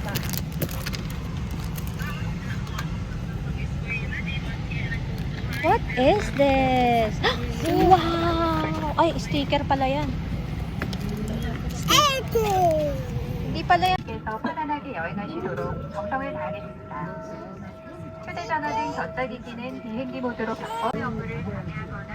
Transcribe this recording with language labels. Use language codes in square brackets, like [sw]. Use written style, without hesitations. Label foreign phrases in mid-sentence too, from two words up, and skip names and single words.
[en] What is this? [tl] Wow! Ay, sticker pala yan. Hindi pala yan. [ko] 께서 편안하게 여행하시도록 정성을 다하겠습니다. 휴대전화 등 전자기기는 비행기 모드로 바꿔 업무를 하며